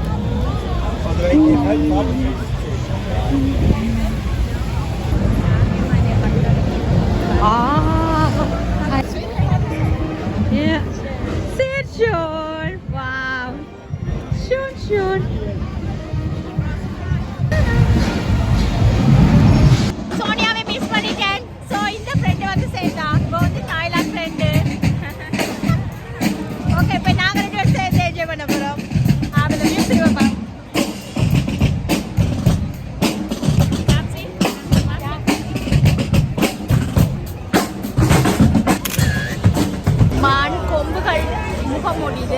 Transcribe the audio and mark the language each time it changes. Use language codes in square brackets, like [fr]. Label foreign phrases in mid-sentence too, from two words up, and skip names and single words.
[de] Oder wenn die Hälfte abgerissen Ja, sehr schön. Wow. Schön, schön. [ta] சோனியாவை மிஸ் பண்ணிட்டேன். ஸோ இந்த ஃப்ரெண்டு வந்து சேர்ந்தான். இப்போ வந்து தாய்லாந்து ஃப்ரெண்டு. ஓகே, இப்போ நாங்கள் 2 பேரும் சேர்ந்து என்ஜாய் பண்ண போகிறோம். அதில் மியூசிக் வைப்போம். மான் கொம்புகள் முகம் மூடிது.